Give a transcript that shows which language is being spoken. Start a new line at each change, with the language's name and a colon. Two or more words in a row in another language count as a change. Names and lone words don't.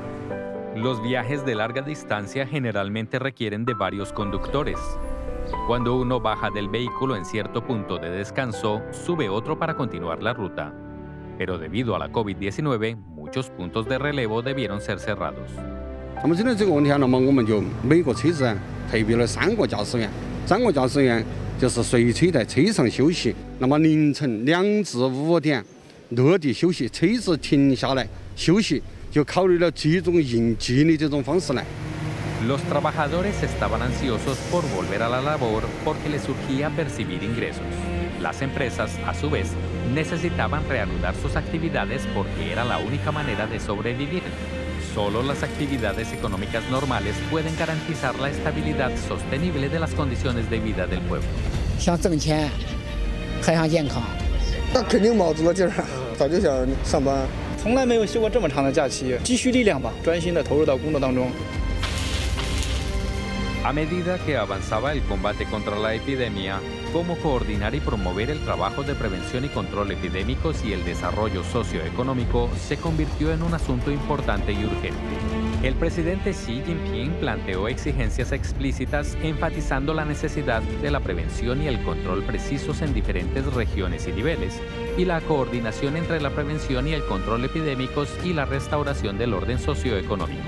Spanish: Los viajes de larga distancia generalmente requieren de varios conductores. Cuando uno baja del vehículo en cierto punto de descanso, sube otro para continuar la ruta. Pero debido a la COVID-19, muchos puntos de relevo debieron ser cerrados.
Chinese: 那么针对这个问题呢，我们就每个车子配备了3个驾驶员，3个驾驶员就是随车在车上休息。那么凌晨2至5点落地休息，车子停下来休息，就考虑了这种应急的这种方式来。
Spanish: Los trabajadores estaban ansiosos por volver a la labor porque les surgía percibir ingresos. Las empresas, a su vez, necesitaban reanudar sus actividades porque era la única manera de sobrevivir. Solo las actividades económicas normales pueden garantizar la estabilidad sostenible de las condiciones de vida del pueblo.
Chinese: 想挣钱，还想健康，那肯定卯足了劲儿啊！早就想上班，从来没有休过这么长的假期，积蓄力量吧，专心的投入到工作当中。
Spanish: A medida que avanzaba el combate contra la epidemia, cómo coordinar y promover el trabajo de prevención y control epidémicos y el desarrollo socioeconómico se convirtió en un asunto importante y urgente. El presidente Xi Jinping planteó exigencias explícitas enfatizando la necesidad de la prevención y el control precisos en diferentes regiones y niveles, y la coordinación entre la prevención y el control epidémicos y la restauración del orden socioeconómico.